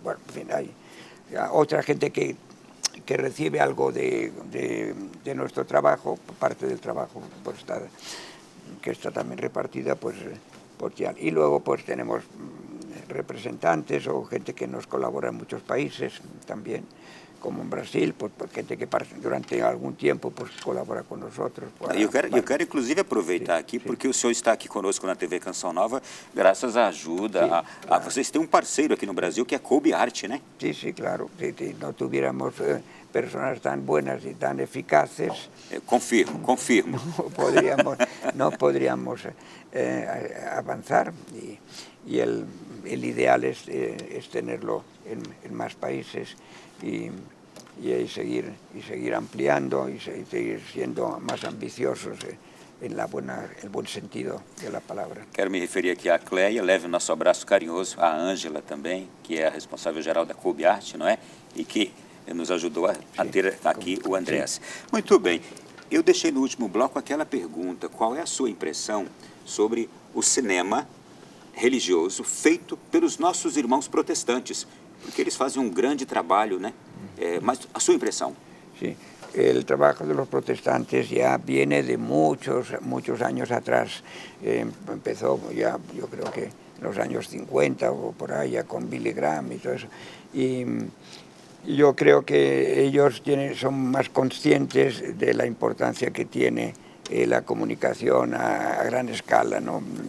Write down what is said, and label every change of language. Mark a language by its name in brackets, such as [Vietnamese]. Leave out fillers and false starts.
[Spanish] Bueno, en fin, hay otra gente que recibe algo de nuestro trabajo, parte del trabajo pues que está también repartida pues ya. Y luego pues tenemos representantes o gente que nos colabora en muchos países también, como en Brasil, pues gente que durante algum tempo pues colabora com nós. [Portuguese] Eu quero inclusive aproveitar aqui, porque o senhor está aqui conosco na TV Canção Nova, graças à ajuda. Vocês têm um parceiro aqui no Brasil que é Kobe Art, né? [Spanish] Sí, claro. Si no tuviéramos personas tan buenas y tan eficaces... [Portuguese] Confirmo. [Spanish] No podríamos avanzar y el ideal es tenerlo en más países y seguir ampliando y seguir siendo más ambiciosos en el buen sentido de la palabra. [Portuguese] Quero me referir aqui à Cleia, leve o nosso abraço carinhoso, à Ângela também, que é a responsável geral da Kobe Art, não é? E que nos ajudou a ter aqui o Andrés. Muito bem, eu deixei no último bloco aquela pergunta, qual é a sua impressão sobre o cinema religioso feito pelos nossos irmãos protestantes? Porque eles fazem um grande trabalho, né? Mas a sua impressão? [Spanish] Sí, el trabajo de los protestantes ya viene de muchos años atrás. Empezó ya, yo creo que en los años 50 o por ahí, ya con Billy Graham y todo eso. Y yo creo que ellos son más conscientes de la importancia que tiene la comunicación a gran escala, ¿no?